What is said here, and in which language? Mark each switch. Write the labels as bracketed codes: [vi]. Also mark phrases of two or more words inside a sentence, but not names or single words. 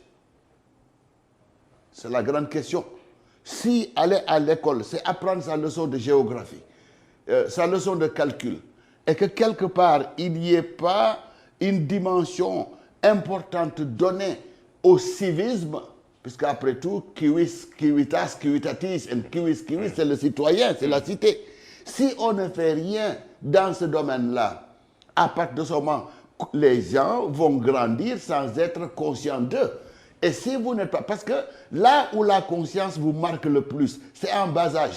[fr] C'est la grande question. Si aller à l'école, c'est apprendre sa leçon de géographie, sa leçon de calcul, et que quelque part, il n'y ait pas une dimension importante donnée au civisme, puisqu'après tout, [la] civis, civitas, civitatis, et civis, civis, [fr] c'est le citoyen, c'est la cité. Si on ne fait rien dans ce domaine-là, à partir de ce moment, les gens vont grandir sans être conscients d'eux. Et si vous n'êtes pas... Parce que là où la conscience vous marque le plus, c'est en bas âge.